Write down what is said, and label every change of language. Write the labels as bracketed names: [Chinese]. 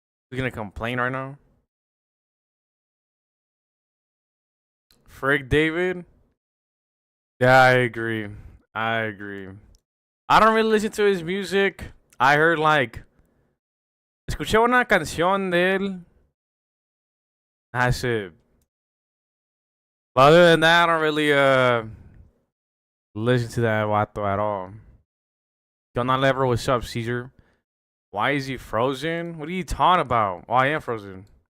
[English] He's gonna complain right now? Frick David? Yeah, I agree. I don't really listen to his music. I heard like... [Spanish] Escuché una canción de él. [English] That's it. But other than that, I don't really listen to that vato at all. Yo, not ever. What's up, Caesar? Why is he frozen? What are you talking about? Oh, I am frozen.